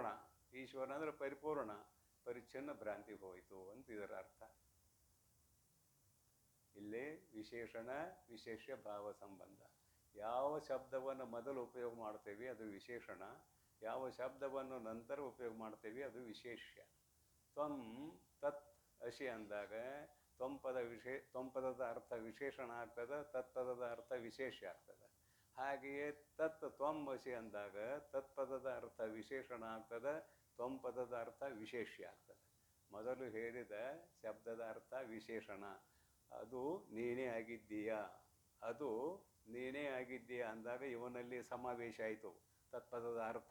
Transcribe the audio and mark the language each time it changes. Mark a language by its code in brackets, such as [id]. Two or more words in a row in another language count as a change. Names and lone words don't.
[kn] ಈಶ್ವರ ಅಂದರೆ ಪರಿಪೂರ್ಣ, ಪರಿಚ್ಛಿನ್ನ ಭ್ರಾಂತಿ ಹೋಯಿತು ಅಂತ ಇದರ ಅರ್ಥ. ಇಲ್ಲಿ ವಿಶೇಷಣ ವಿಶೇಷ್ಯ ಭಾವ ಸಂಬಂಧ. ಯಾವ ಶಬ್ದವನ್ನು ಮೊದಲು ಉಪಯೋಗ ಮಾಡ್ತೇವೆ ಅದು ವಿಶೇಷಣ, ಯಾವ ಶಬ್ದವನ್ನು ನಂತರ ಉಪಯೋಗ ಮಾಡ್ತೇವೆ ಅದು ವಿಶೇಷ್ಯ. [sa] ತ್ವಂ ತತ್ ಅಸಿ [kn] ಅಂದಾಗ ತ್ವಂಪದದ ಅರ್ಥ ವಿಶೇಷಣ ಆಗ್ತದೆ, ತತ್ಪದದ ಅರ್ಥ ವಿಶೇಷ ಆಗ್ತದೆ. ಹಾಗೆಯೇ [sa] ತತ್ ತ್ವಂ ಅಸಿ [kn] ಅಂದಾಗ ತತ್ಪದದ ಅರ್ಥ ವಿಶೇಷಣ ಆಗ್ತದೆ, ತ್ವಂಪದದ ಅರ್ಥ ವಿಶೇಷ್ಯ ಆಗ್ತದೆ. ಮೊದಲು ಹೇಳಿದ ಶಬ್ದದ ಅರ್ಥ ವಿಶೇಷಣ, ಅದು ನೀನೇ ಆಗಿದ್ದೀಯಾ, ಅದು ನೀನೇ ಆಗಿದ್ದೀಯಾ ಅಂದಾಗ ಇವನಲ್ಲಿ ಸಮಾವೇಶ ಆಯಿತು ತತ್ಪದದ ಅರ್ಥ.